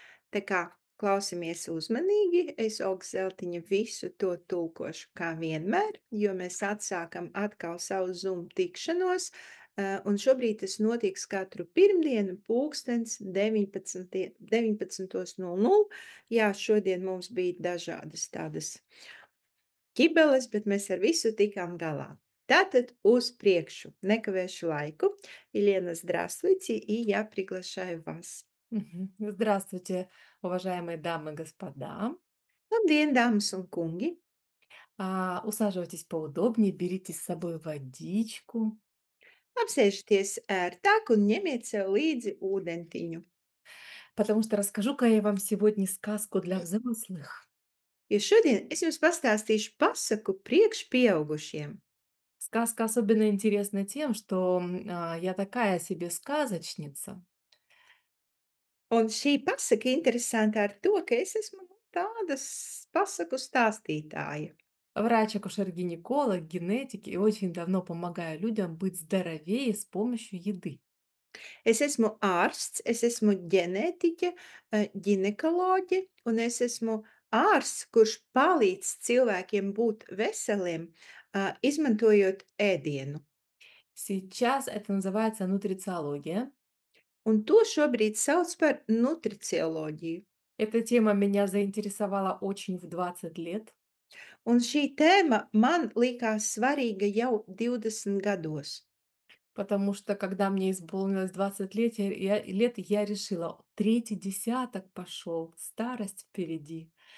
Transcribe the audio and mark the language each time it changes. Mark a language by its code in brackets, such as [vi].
[lv] Tā kā klausamies uzmanīgi, es Olga Zeltiņa visu to tulkošu kā vienmēr, jo mēs atsākam atkal savu Zoom tikšanos, un šobrīd tas notiks katru pirmdienu pulkstens 19:00. Jā, šodien mums bija dažādas tādas ķibeles, bet mēs ar visu tikām galā. Tātad uz priekšu, nekavēšu laiku. [ru] Елена, здравствуйте, и я приглашаю вас. Здравствуйте, уважаемые дамы и господа. [lv] Labdien, dāmas un kungi! [ru] Усаживайтесь поудобнее, берите с собой водичку, [lv] Apsēžieties ērtāk un ņemiet sev līdzi ūdentiņu, [ru] потому что расскажу-ка я вам сегодня сказку для взрослых. [lv] jo šodien es jums pastāstīšu pasaku priekšpieaugušiem. [ru] Сказка особенно интересна тем, что я такая себе сказочница. [lv] Un šī pasaka interesanta ar to, ka es esmu tāda pasaku stāstītāja. [ru] Врач, акушер-гинеколог, генетик и очень давно помогаю людям быть здоровее с помощью еды. [lv] Es esmu ārsts, es esmu ģenētiķe, ģinekoloģe, un es esmu ārsts, kurš palīdz cilvēkiem būt veseliem, izmantojot ēdienu. [ru] Сейчас это называется нутрициология. [lv] Un to šobrīd sauc par nutricioloģiju. [ru] Эта тема меня заинтересовала очень в 20 лет. [lv] Un šī tēma man likās svarīga jau 20 gados. [ru] Потому что, когда мне исполнилось 20 лет, я решила: третий десяток пошел, старость впереди.